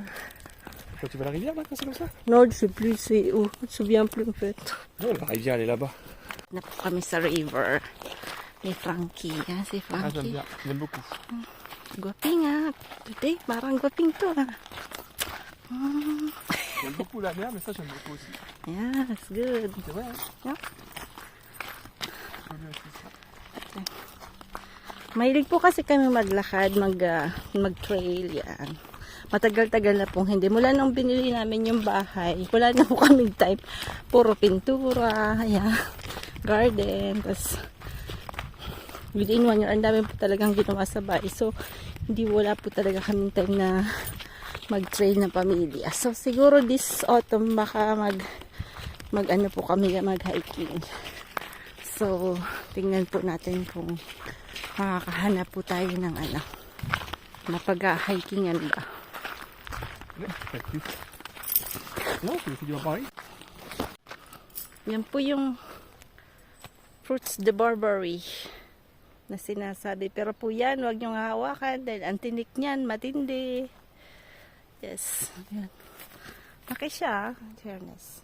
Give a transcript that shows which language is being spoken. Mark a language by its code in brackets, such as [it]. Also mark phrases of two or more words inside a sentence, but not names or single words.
[fr] Quand tu vas à la rivière là, quand c'est comme ça? Non, je sais plus c'est où. Je me souviens plus en fait. Non, la rivière elle est là-bas. [tl] Na po kami sa river. Ni Frankie. Yan si [fr] Ah, j'aime [tl] Frankie. [fr] bien, j'aime beaucoup. [tl] Gwaping ha. Today, parang gwaping to ha. [fr] J'aime beaucoup la mer, mais ça j'aime beaucoup aussi. [en] Yeah, that's good. [fr] C'est vrai, hein? [en] Yeah. [fr] J'aime bien aussi ça. [tl] Mahilig po kasi kami maglakad, mag-trail yan. Matagal-tagal na pong hindi. Mula nung binili namin yung bahay, wala na po kaming time. Puro pintura, yan, garden. Tapos, [en] within 1 year, [tl] ang dami po talagang ginawa sa bahay. So, wala po talaga kaming time na mag-trail na pamilya. So, siguro [en] this autumn, [tl] baka mag-ano po kami, mag-hiking. So, tingnan po natin kung makakahanap po tayo ng mapag-hikingan ba. [fr] Non, c'est du Paris. [tl] Yan po yung [fr] fruits de Barbary [tl] na sinasabi. Pero po yan, huwag niyong hawakan dahil ang tinik niyan, matindi. Yes. Yan. Laki siya, fairness.